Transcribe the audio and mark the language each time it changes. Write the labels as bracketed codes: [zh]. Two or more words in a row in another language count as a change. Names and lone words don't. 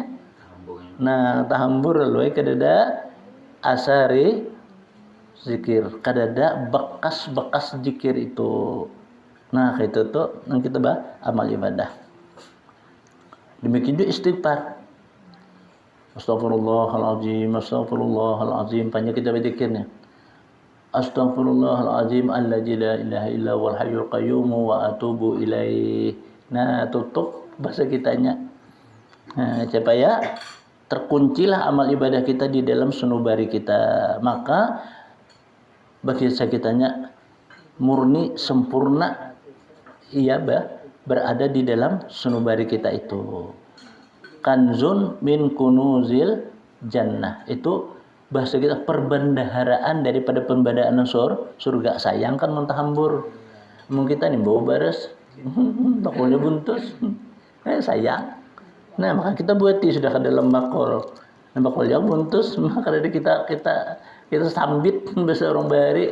[bjn] Nah, tahambur lalu kadada asari zikir, kadada bekas-bekas zikir itu. Nah, itu tuh yang kita amal ibadah. Demikian juga istighfar. [ar] أستغفر الله العظيم أستغفر الله العظيم, [bjn] panjang kita berzikirnya. [ar] أستغفر الله العظيم الذي لا إله إلا هو الحي القيوم وأتوب إليه. [bjn] Nah, tutup bahasa kitanya. Nah, supaya terkuncilah amal ibadah kita di dalam sanubari kita. Maka bagi kitanya murni sempurna iya berada di dalam sanubari kita itu. [ar] كنز من كنوز الجنة, [bjn] itu bahasa kita perbendaharaan daripada pembadaan surga. Sayang kan mentahambur. Mungkin kita nih bawa bares bakulnya buntus. Sayang. Nah, maka kita buati sudah ke dalam bakul. Nah, bakul yang buntus, maka kita sambit bahasa orang Bahari.